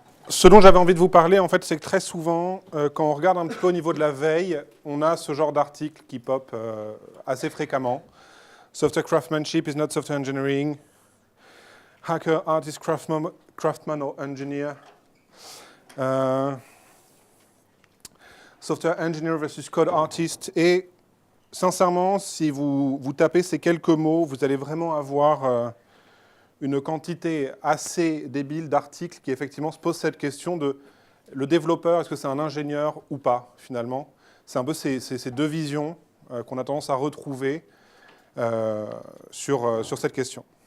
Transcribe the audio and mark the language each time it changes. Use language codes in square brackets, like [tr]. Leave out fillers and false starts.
[fr] Ce dont j'avais envie de vous parler, en fait, c'est que très souvent, quand on regarde un petit peu au niveau de la veille, on a ce genre d'articles qui pop assez fréquemment. [en] Software craftsmanship is not software engineering. Hacker, artist, craftsman or engineer. Software engineer versus code artist. [fr] Et sincèrement, si vous tapez ces quelques mots, vous allez vraiment avoir une quantité assez débile d'articles qui effectivement se posent cette question de le développeur, est-ce que c'est un ingénieur ou pas, finalement. C'est un peu ces deux visions qu'on a tendance à retrouver sur cette question.